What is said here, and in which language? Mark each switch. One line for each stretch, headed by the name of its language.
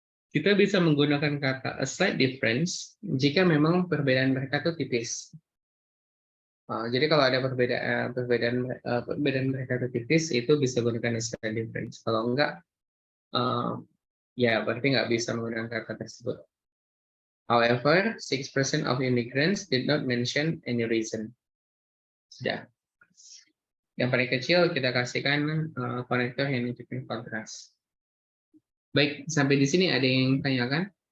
Indonesian: Kita bisa menggunakan kata
English: a slight difference
Indonesian: jika memang perbedaan mereka itu tipis. Jadi kalau ada perbedaan mereka itu tipis, itu bisa menggunakan
English: a slight difference.
Indonesian: Kalau enggak, ya berarti nggak bisa menggunakan kata tersebut.
English: However, 6% of immigrants did not mention any reason.
Indonesian: Sudah. Yang paling kecil kita kasihkan konektor yang nunjukin kontras. Baik, sampai di sini ada yang tanyakan?